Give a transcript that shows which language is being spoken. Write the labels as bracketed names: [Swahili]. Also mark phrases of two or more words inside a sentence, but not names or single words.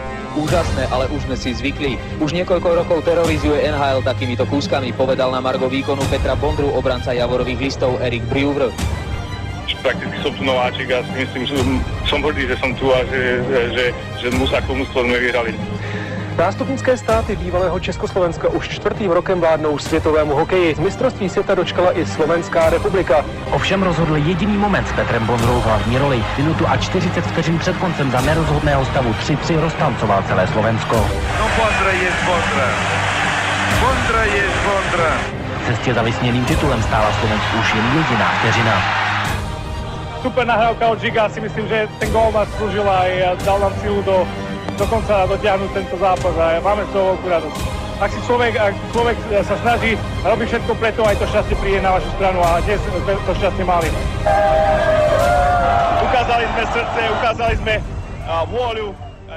[Slovak] úžasné, ale už sme si zvykli. Už niekoľko rokov terorizuje NHL takýmito kúskami, povedal na margo výkonu Petra Bondru obranca Javorových listov Erik Brewer. Prakticky som tu nováčik a si myslím, že som hrdý, že som tu a že ako mužstvo sme vyhrali. [Czech] Nástupnické státy bývalého Československa už čtvrtým rokem vládnou světovému hokeji. Z mistrovství světa dočkala i Slovenská republika. Ovšem rozhodl jediný moment s Petrem Bondrou v hlavní roli. Minutu a 40 vteřin před koncem za nerozhodného stavu 3-3 roztancoval celé Slovensko. No Bondra je Bondra. Bondra je Bondra. V cestě za vysněným titulem stála Slovensku už jen jediná vteřina. [Slovak] Super nahrávka od Žiga, si myslím, že ten gól nás slúžil a dal nám silu do konca dotiahnuť tento zápas a máme z toho veľkú radosť. Ak človek sa snaží a robí všetko preto, aj to šťastie príde na vašu stranu a dnes sme to šťastie mali. Ukázali sme srdce, ukázali sme vôľu.